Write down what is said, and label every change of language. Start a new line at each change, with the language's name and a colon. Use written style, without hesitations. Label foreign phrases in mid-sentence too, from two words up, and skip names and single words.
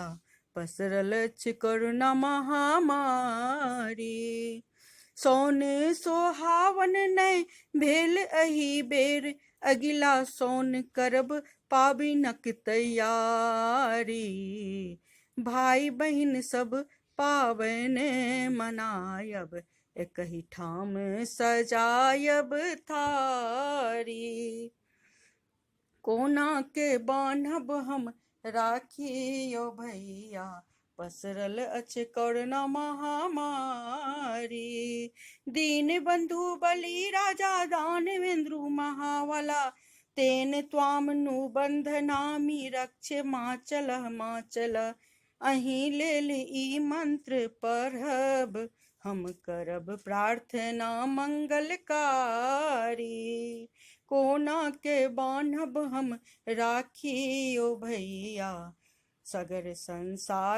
Maithili: पसरल अछि कोरोना महामारी, सौन सोहावन नै भेल एहि बेर, अगिला सौन करब पाबनिक तैयारी, भाई बहिन सब पाबनि मनायब, एकहि ठाम सजायब थारी, कोना के बान्हब हम राखी यो भैया, पसरल अछि कोरोना महामारी,
Sanskrit: दीन बंधु बलि राजा दानवेंद्र महावला, तेन त्वाम नु बंधनामि रक्षमाचल माचल,
Maithili: अहि लेल ई मंत्र पढ़ब हम करब प्रार्थना मंगलकारी, कोना के बान्हब हम राखी यो भैया, सगर संसार